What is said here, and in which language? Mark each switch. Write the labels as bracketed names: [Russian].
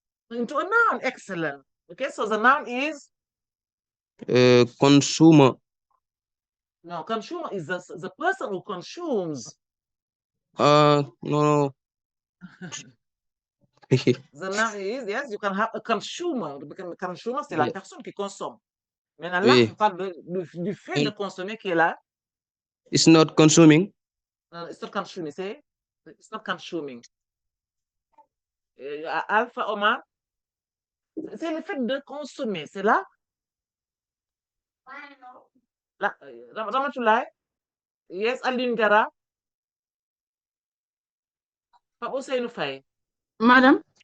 [English] Into a noun. Excellent. Okay, so the noun is consumer. No, consumer is the person who consumes. No. The noun is, yes, you can have a consumer. [French] Le consumer, c'est la personne qui consomme. Maintenant, là, on parle du fait de consommer qui est là. [English] It's not consuming. It's not consuming, c'est it's not consuming. [French] Alpha, Omar, c'est le fait de consommer, c'est là. Là, Ramatoulaye, yes, Aline Gara. Pape Ousseynou Faye. Madame.